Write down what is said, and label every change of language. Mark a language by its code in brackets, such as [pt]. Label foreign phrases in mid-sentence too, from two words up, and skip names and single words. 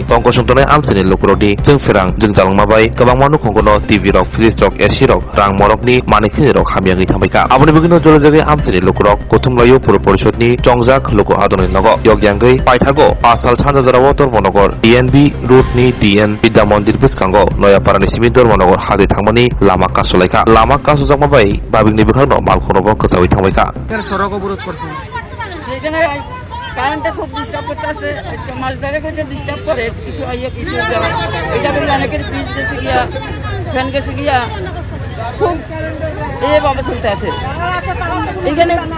[brx] तंकसंतनाय आमसानि लुकरकनि जों फेरां जों जालांमाबाय गोबां मानु खंगनो टिभि रक फ्रिज रक एसि रक रां मरकनि मानिखिनि रक हामियागै थांबायका आबनि बिगिनो जलजागै आमसानि लुकरक गथुमलायो पुर परिषदनि जंजाक लुको आदनि नगो यगयांगै पाइथागो पासाल सानजारावो धर्मनगर डिएनबि रुटनि डिएन विद्या मन्दिर बिसखांगो नयापाड़ानि सिमि धर्मनगर हाजो थांमानि लामा कासलायखा लामा कासजाकमाबाय बाबिगनि बिखांनो मालखनबो गोजावै थांबायका [bn] সড়ক অবরোধ করছে সেখানে কারেন্টটা খুব ডিস্টার্ব করতেছে আজকে মাছ ধরে করতে ডিস্টার্ব করে কিছু আইয়া কিছু যাওয়া এটা বলে অনেকের ফ্রিজ গেছে গিয়া ফ্যান গেছে গিয়া খুব এভাবে চলতে আছে এখানে